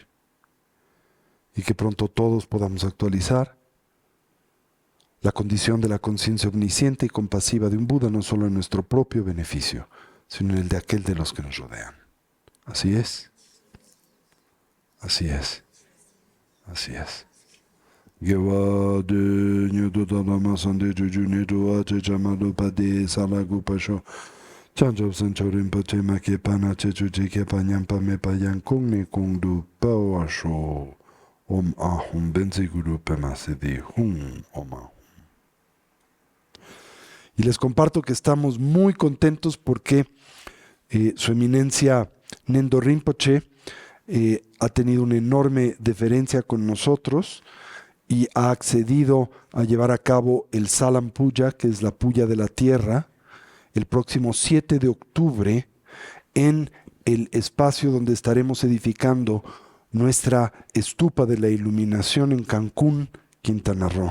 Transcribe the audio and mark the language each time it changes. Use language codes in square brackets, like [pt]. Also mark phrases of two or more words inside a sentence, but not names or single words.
[es] Y que pronto todos podamos actualizar la condición de la conciencia omnisciente y compasiva de un Buda no solo en nuestro propio beneficio, sino en el de aquel de los que nos rodean. Así es. Así es. Así es. [sa] Om Ahum Benzi Guru Pema Siddhi Hum Om Ahum. [es] Y les comparto que estamos muy contentos porque Su Eminencia Nendo Rinpoche ha tenido una enorme deferencia con nosotros y ha accedido a llevar a cabo el Salam Puja, que es la puya de la tierra, el próximo 7 de octubre en el espacio donde estaremos edificando nuestra estupa de la iluminación en Cancún, Quintana Roo.